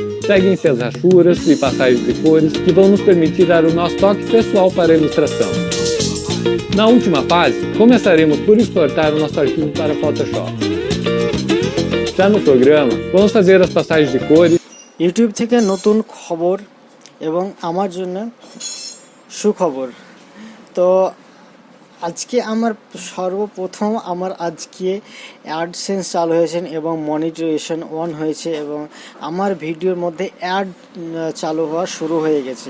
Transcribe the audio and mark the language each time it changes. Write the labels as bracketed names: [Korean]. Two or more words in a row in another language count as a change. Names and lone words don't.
[Portuguese] seguem as rachuras e passagens de cores que vão nos permitir dar o nosso toque pessoal para a ilustração. Na última fase, começaremos por exportar o nosso arquivo para Photoshop. Já no programa, vamos fazer as passagens de cores. [Bangla] ইউটিউব থেকে নতুন খবর এবং আমার জন্য সুখবর। তো আজকে আমার সর্বপ্রথম আজকে অ্যাডসেন্স চালু হয়েছে এবং [English] monetization on [Bangla] হয়েছে এবং আমার ভিডিওর মধ্যে অ্যাড চালু হওয়া শুরু হয়ে গেছে।